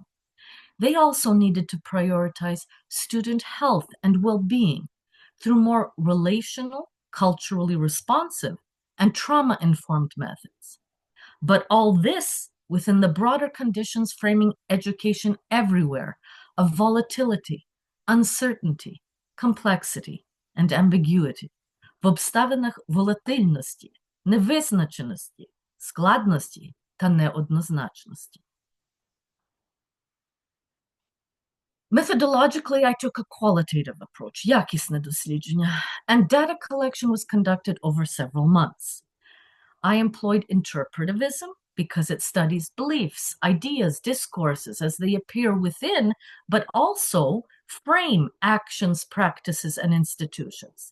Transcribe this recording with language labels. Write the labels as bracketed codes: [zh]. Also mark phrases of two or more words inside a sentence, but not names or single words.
[en] They also needed to prioritize student health and well-being through more relational, culturally responsive, and trauma-informed methods. But all this within the broader conditions framing education everywhere of volatility, uncertainty, complexity, and ambiguity, [uk] в обставинах волатильності, невизначеності, складності та неоднозначності. [en] Methodologically, I took a qualitative approach, [uk] якісне дослідження, [en] and data collection was conducted over several months. I employed interpretivism because it studies beliefs, ideas, discourses as they appear within, but also frame actions, practices, and institutions.